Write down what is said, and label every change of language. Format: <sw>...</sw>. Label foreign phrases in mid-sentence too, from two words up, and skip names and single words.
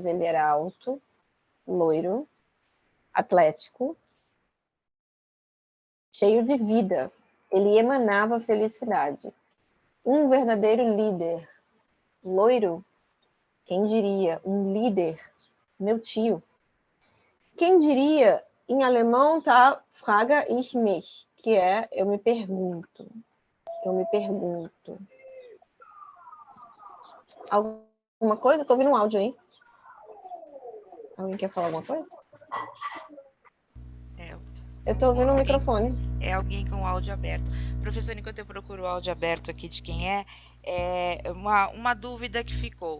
<pt>Ele era alto, loiro, atlético, cheio de vida. Ele emanava felicidade. Um verdadeiro líder. Loiro? Quem diria? Um líder. Meu tio. Quem diria? Em alemão tá</pt> <de>frage ich mich,</de> <pt>que é eu me pergunto. Eu me pergunto. Alguma coisa? Tô ouvindo um áudio aí. Alguém quer falar alguma coisa? Eu tô ouvindo um microfone. É alguém com o áudio aberto. Professor, enquanto eu procuro o áudio aberto aqui de quem é uma dúvida que ficou.</pt>